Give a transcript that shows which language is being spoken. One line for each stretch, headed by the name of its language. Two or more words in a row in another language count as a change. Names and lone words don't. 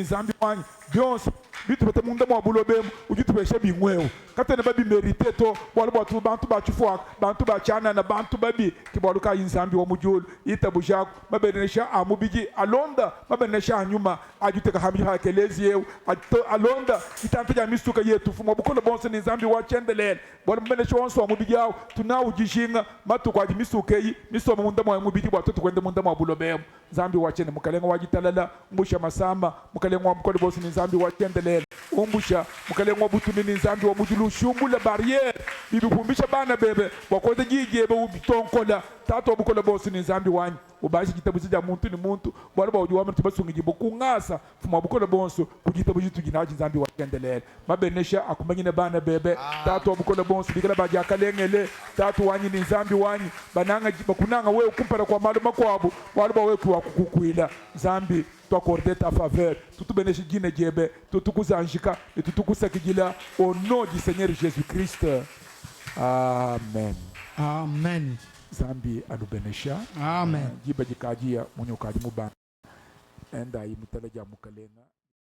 Luba-Katanga: zambi wanyi byonse bitu bete munda mwa bulobemu ujitu beshe bingweo katene babi merite to wala batu bantu bachufwa bantu bachana na bantu babi kibaluka inzambi wa mujulu itabujako babenesha amubiji alonda babenesha anyuma ajuteka hamji hakelezi yeu alonda itampeja misuka yetu fuma bukola bonse ni zambi wa chendelele bwana babenesha wanso amubiji yao tunao jishinga matu kwa misuka yi miso munda mwa mubiji bwatu tukwende munda mwa bulobemu zambi wa chende mukalenga wajitalala mbusha masamba mukalenga wa mkola bonse ni zambi wa chendelele umbusha mukalenga butu ni zambi wa mujulu shumbula barriere bibipumbisha bana bebe wakoze jijebe ubitonkola tato bukola bosi ni zambi wanyi ubashi kitabuzi ja muntu ni muntu bwala ba ujuwa mtu basungi jibo kungasa fuma bukola bonso kujitabuzi tuginaji zambi wa kendelele mabenesha akumanyine bana bebe tato bukola bonso bikala baja kalengele tato wanyi ni zambi wanyi bananga bakunanga wewe kumpara kwa malu makwabo bwala ba wewe kwa kukukwila zambi
French: t'accorder ta faveur, tout bénéfice d'une
Luba-Katanga: djebe, tout kuzanjika
French: et tout
Luba-Katanga: kusakijila
French: au nom du Seigneur Jésus-Christ.
Luba-Katanga: Amen. Amen. Zambi anubenesha. Amen. Jiba jikajia mwenye ukaji mubana. Enda imuteleja mukalenga.